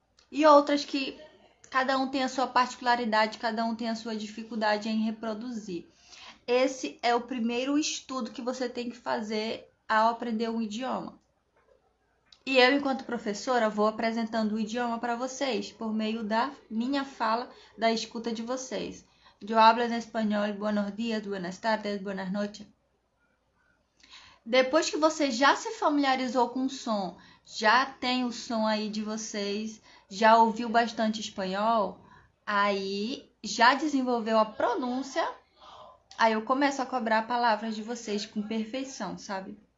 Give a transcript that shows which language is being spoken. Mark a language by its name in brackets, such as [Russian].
[Portuguese] e outras que cada um tem a sua particularidade, cada um tem a sua dificuldade em reproduzir. Esse é o primeiro estudo que você tem que fazer ao aprender um idioma. E eu, enquanto professora, vou apresentando o idioma para vocês por meio da minha fala, da escuta de vocês. [Spanish] Eu hablo en español, buenos días, buenas tardes, buenas noches. [Portuguese] Depois que você já se familiarizou com o som, já tem o som aí de vocês, já ouviu bastante espanhol, aí já desenvolveu a pronúncia, aí eu começo a cobrar palavras de vocês com perfeição, sabe?